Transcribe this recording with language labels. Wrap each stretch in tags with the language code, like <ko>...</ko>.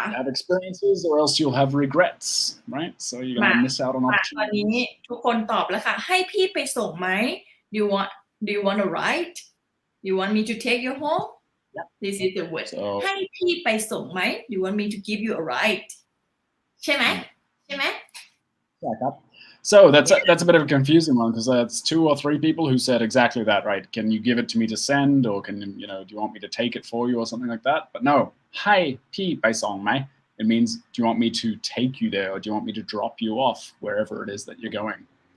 <en>have experiences or else you'll have regrets, right? So you're gonna miss out on</en> <th>ตอนนี้</th> <en>opportunities.</en> <th>ทุกคนตอบแล้วค่ะให้พี่ไปส่งไหม</th> <en>do you want a ride do you want me to take you home this is the word So</en> <th>ให้พี่ไปส่งไหม</th> <en>do you want me to give you a ride</en> <th>ใช่ไหม</th> <en>yeah, so that's a bit of a confusing one because that's 2 or 3 people who said exactly that, right? Can you give it to me to send, or can do you want me to take it for you or something like that? But no,</en> <th>hi pi pai song mai.</th> <en>It means do you want me to take you there, or do you want me to drop you off wherever it is that you're going?</en>